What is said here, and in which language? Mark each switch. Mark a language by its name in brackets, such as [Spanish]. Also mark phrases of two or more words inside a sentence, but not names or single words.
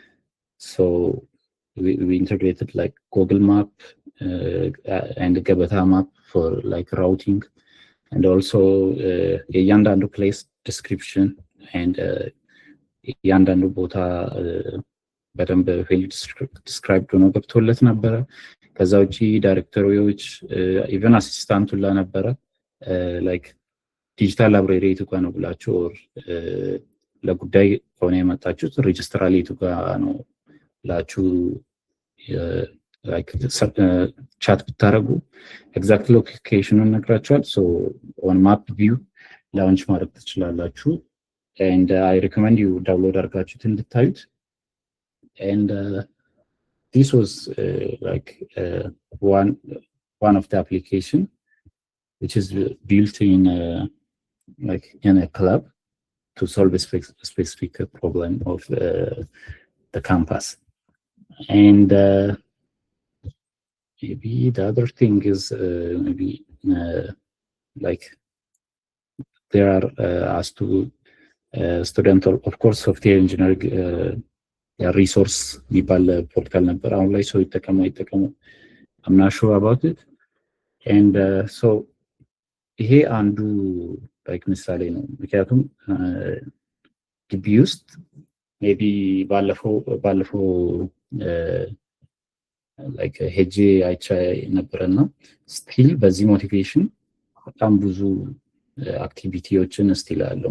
[English] We integrated like Google Map and Gabata map for like routing and also Yandandu place description and Yandandu [Amharic] ቦታ በደንብ ፊልድ ዲስክራይብ ሆኖ ገብቶለት ነበረ። ከዛ ውጪ ዳይሬክተሪዎች [English] even assistant [Amharic] ሁላ ነበረ like [English] digital library [Amharic] የቱ ነው ብላችሁ ለጉዳይ ሆነ የመጣችሁት ሬጅስትራል የቱ ነው ብላችሁ [English] like chat [Amharic] ብታረጉ exact location-ን [English] ነግራችኋል። on map view launch [Amharic] ማድረግ ትችላላችሁ [English] and I recommend you download [Amharic] አድርጋችሁት እንድታዩት [English] and this was like one of the application which is built in like in a club to solve a specific problem of the campus. And maybe the other thing is maybe like there are as to student of course software engineering resource [Amharic] የሚባል ፖርታል ነበር። አሁን ላይ ሰው ይጠቀመው [English] I'm not sure about it and [Amharic] ይሄ አንዱ like ምሳሌ ነው። ምክንያቱም ግቢ ውስጥ maybe ባለፈው like ሄጄ አይቼ ነበርና ስቲል በዚህ ሞቲቬሽን በጣም ብዙ አክቲቪቲዎችን ስቲል አለው